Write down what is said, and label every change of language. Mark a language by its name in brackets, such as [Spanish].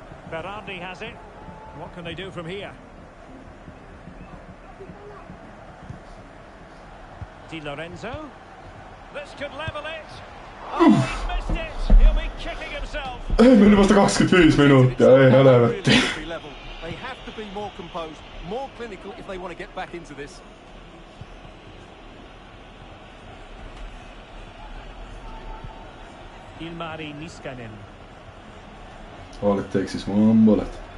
[English] Berardi has it. What can they do from here? Di Lorenzo. This could level it. Oh, he's missed it. He'll be kicking himself. [Finnish] Ei mennyt vasta 25 minuuttia, ei helvetti. [English] They have to be more composed, more clinical if they want to get back into this. Ilmari Niskanen. All it takes is one bullet.